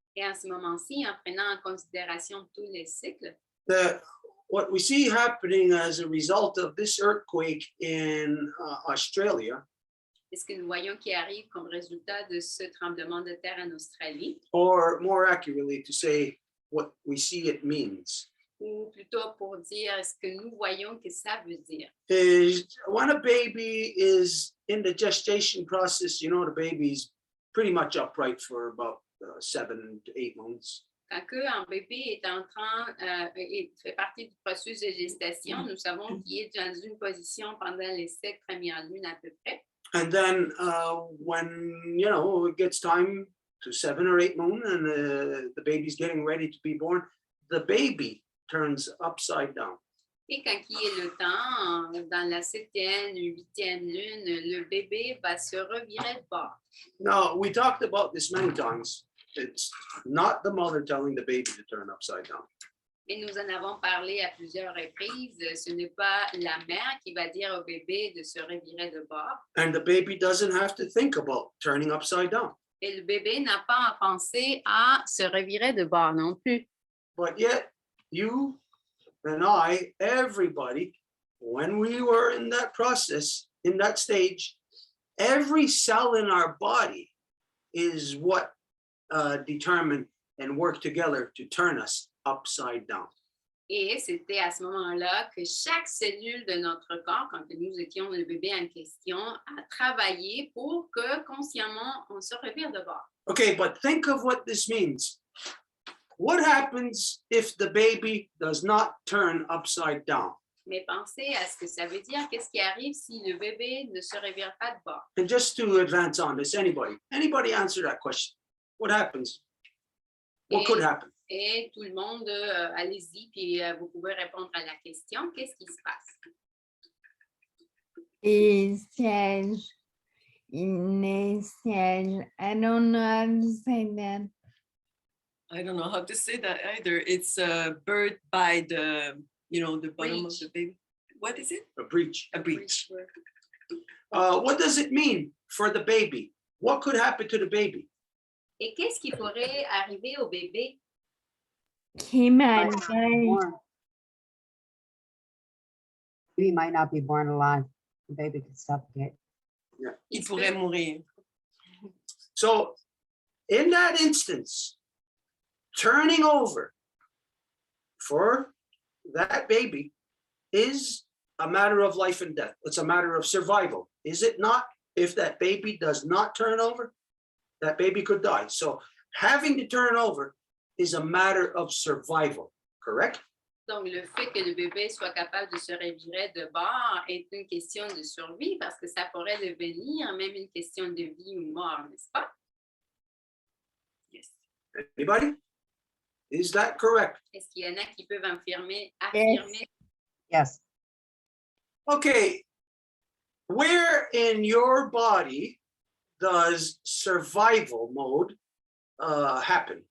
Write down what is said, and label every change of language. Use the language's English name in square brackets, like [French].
[French] Et en ce moment-ci, en prenant en considération tous les cycles, [English] that what we see happening as a result of this earthquake in Australia, [French] c'est ce que nous voyons qui arrive comme résultat de ce tremblement de terre en Australie, [English] or more accurately to say what we see it means, [French] ou plutôt pour dire ce que nous voyons que ça veut dire. [English] is when a baby is in the gestation process, you know, the baby's pretty much upright for about 7 to 8 months. [French] Quand un bébé est en train, et fait partie du processus de gestation, nous savons qu'il est dans une position pendant les 7 premières lunes à peu près. [English] And then when, you know, it gets time to 7 or 8 moon and the baby's getting ready to be born, the baby turns upside down. [French] Et quand il est le temps, dans la 7e, 8e lune, le bébé va se revirer de bord. [English] Now, we talked about this many times. It's not the mother telling the baby to turn upside down. [French] Et nous en avons parlé à plusieurs reprises. Ce n'est pas la mère qui va dire au bébé de se revirer de bord. [English] And the baby doesn't have to think about turning upside down. [French] Et le bébé n'a pas à penser à se revirer de bord non plus. [English] But yet, you and I, everybody, when we were in that process, in that stage, every cell in our body is what determine and work together to turn us upside down. [French] Et c'était à ce moment-là que chaque cellule de notre corps, quand nous étions le bébé en question, a travaillé pour que consciemment on se revire de bord. [English] Okay, but think of what this means. What happens if the baby does not turn upside down? [French] Mais pensez à ce que ça veut dire. Qu'est-ce qui arrive si le bébé ne se revire pas de bord? [English] And just to advance on this, anybody answer that question? What happens? What could happen? [French] Et tout le monde, allez-y, puis vous pouvez répondre à la question. Qu'est-ce qui se passe? Il siège. [English] I don't know how to say that. I don't know how to say that either. It's birthed by the, you know, the bottom Breech. of the baby. What is it? A breach. A breech. What does it mean for the baby? What could happen to the baby? [French] Et qu'est-ce qui pourrait arriver au bébé? [English] He might Might not be die. born. Baby might not be born alive. The baby could suffocate. [French] Il pourrait mourir. [English] So in that instance, turning over for that baby is a matter of life and death. It's a matter of survival. Is it not? If that baby does not turn over, that baby could die. So having to turn over is a matter of survival, correct? [French] Donc, le fait que le bébé soit capable de se revirer de bord est une question de survie parce que ça pourrait devenir même une question de vie ou mort, n'est-ce pas? [English] Yes. Anybody? Is that correct? [French] Est-ce qu'il y en a qui peuvent affirmer? [English] Yes. Okay. Where in your body does survival mode happen?